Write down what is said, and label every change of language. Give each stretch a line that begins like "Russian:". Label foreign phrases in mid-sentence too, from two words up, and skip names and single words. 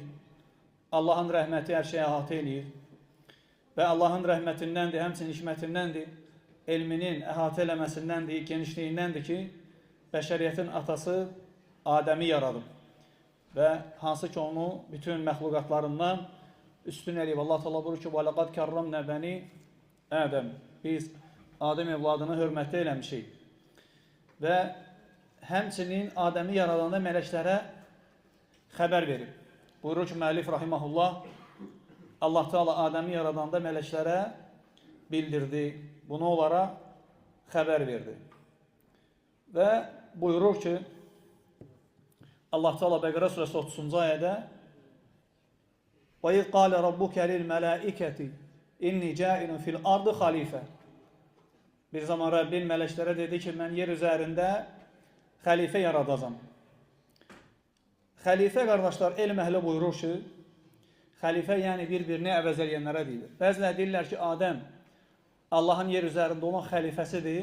Azerbaijani: Allahın rəhməti hər şeyi əhatə eləyir. Və Allahın rəhmətindəndir, həmçinin hikmətindəndir, elminin əhatə eləməsindəndir, genişliyindəndir ki, bəşəriyyətin atası Adəmi yaradıb. Və hansı ki, onu bütün məxluqatlarından üstün eləyib. Allah Teala buyurur ki,
Arabic: وَلَقَدْ كَرَّمْنَا بَنِي Ədəm.
Azerbaijani: Biz Adəm evladını hörmətli eləmişik. Və həmçinin Adəmi yaradanda mələklərə xəbər verib. Buyurur ki, müəllif rahiməhullah, Allah Teala Adəmi yaradanda mələklərə bildirdi, bunu onlara xəbər verdi. Və buyurur ki, Allah Teala Bəqərə surəsi 30-cu ayədə
Arabic: وَإِذْ قَالَ رَبُّكَ لِلْمَلَائِكَةِ إِنِّي جَاعِلٌ فِي الْأَرْضِ خَلِيفَةً.
Azerbaijani: Bir zaman Rəbbin mələklərə dedi ki, mən yer üzərində xəlifə yaradacam. Xəlifə, qardaşlar, elm əhli buyurur ki, xəlifə yəni bir-birini əvəz eləyənlərə deyilir. Bəzilər deyirlər ki, Adəm Allahın yer üzərində olan xəlifəsidir.